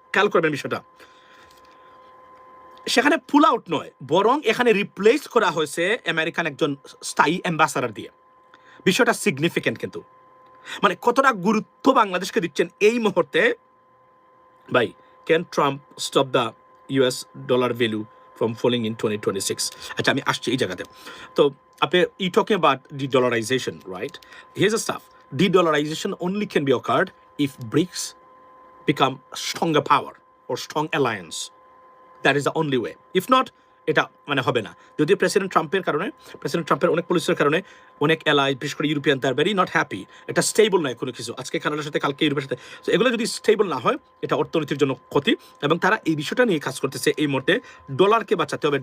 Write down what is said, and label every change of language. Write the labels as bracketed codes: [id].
[bn] খেয়াল করবেন বিষয়টা, সেখানে পুল আউট নয়, বরং এখানে রিপ্লেস করা হয়েছে আমেরিকান একজন স্থায়ী অ্যাম্বাসেডার দিয়ে। বিষয়টা সিগনিফিক্যান্ট কিন্তু, মানে কতটা গুরুত্ব বাংলাদেশকে দিচ্ছেন এই মুহূর্তে। [en] ভাই, can Trump stop the US dollar value from falling in 2026? [bn] আচ্ছা, আমি আসছি এই জায়গাতে। তো আপনি [en] talking about de-dollarization, right? Here's the stuff. De-dollarization only can be occurred if BRICS become stronger power or strong alliance. That is the only way. If not, [bn] এটা মানে হবে না। যদি প্রেসিডেন্ট ট্রাম্পের অনেক পলিসির কারণে অনেক এলাই, বিশেষ করে ইউরোপিয়ান, তার ভেরি নট হ্যাপি। এটা স্টেবল নয় কোনো কিছু, আজকে কানাডার সাথে, কালকে ইউরোপের সাথে। তো এগুলো যদি স্টেবল না হয়, এটা অর্থনীতির জন্য ক্ষতি। এবং তারা এই বিষয়টা নিয়ে কাজ করতেছে এই মুহূর্তে। ডলারকে বাঁচাতে হবে।